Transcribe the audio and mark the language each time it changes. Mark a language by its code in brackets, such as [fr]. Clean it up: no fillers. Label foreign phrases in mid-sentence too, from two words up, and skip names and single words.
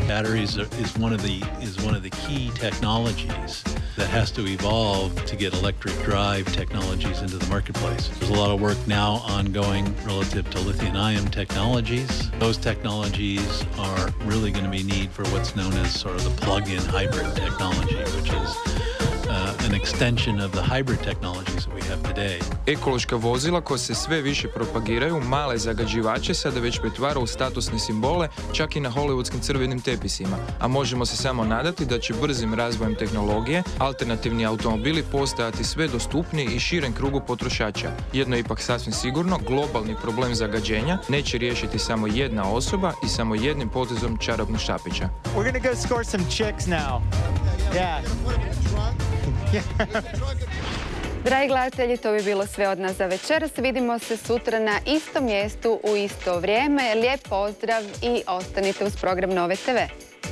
[en] Batteries is one of the key technologies that has to evolve to get electric drive technologies into the marketplace. There's a lot of work now ongoing relative to lithium-ion technologies. Those technologies are really going to be needed for what's known as sort of the plug-in hybrid technology, which is an extension of the hybrid technologies that we have today. [hr] Ekološka vozila koja se sve više propagiraju, male zagađivače sada već pretvara u statusne simbole, čak i na hollywoodskim crvenim tepisima. A možemo se samo nadati da će brzim razvojem tehnologije alternativni automobili postajati sve dostupniji i širem krugu potrošača. Jedno je ipak sasvim sigurno, globalni problem zagađenja neće riješiti samo jedna osoba i samo jednim potezom čarobnog štapića. [en] We're gonna go score some chicks now. Yeah. [hr] Dragi gledatelji, to bi bilo sve od nas za večeras. Vidimo se sutra na istom mjestu u isto vrijeme. Lijep pozdrav i ostanite uz program Nove TV.